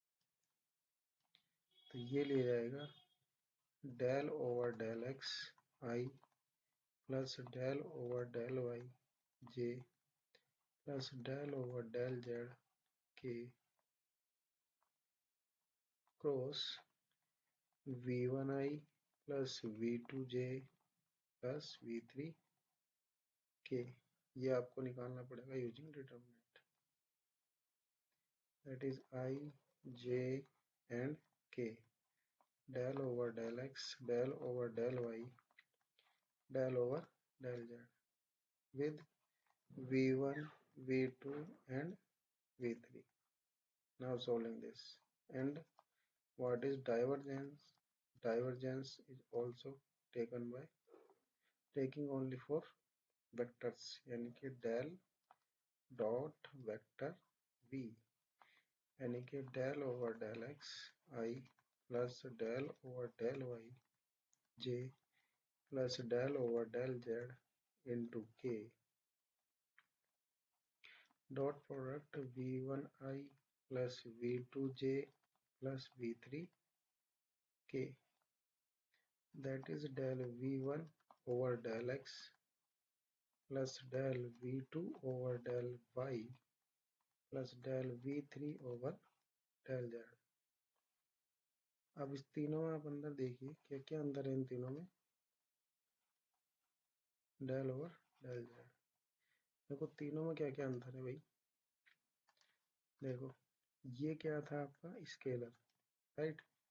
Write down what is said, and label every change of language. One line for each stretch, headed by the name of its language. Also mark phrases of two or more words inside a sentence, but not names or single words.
Hindi: तो ये ले जाएगा
English: del over del x i plus del over del y j plus del over del z k cross v1 i plus v2 j plus v3 k.
Hindi: ये आपको निकालना पड़ेगा
English: using determinant, that is i, j and k. del over del x, del over del y, del over del z with v1 v2 and v3. Now solving this. And what is divergence? Divergence is also taken by taking only for vectors,
Hindi: यानी कि
English: del dot vector v,
Hindi: यानी कि
English: del over del x I plus del over del y j plus del over del z into k dot product v1i plus v2j plus v3k, that is del v1 over del x plus del v2 over del y plus del v3 over del z।
Hindi: अब इस तीनों में आप अंदर देखिए क्या क्या अंदर है इन तीनों में?
English: del over del z.
Hindi: देखो तीनों में क्या क्या अंतर है भाई। देखो ये क्या था आपका?
English: scalar, right.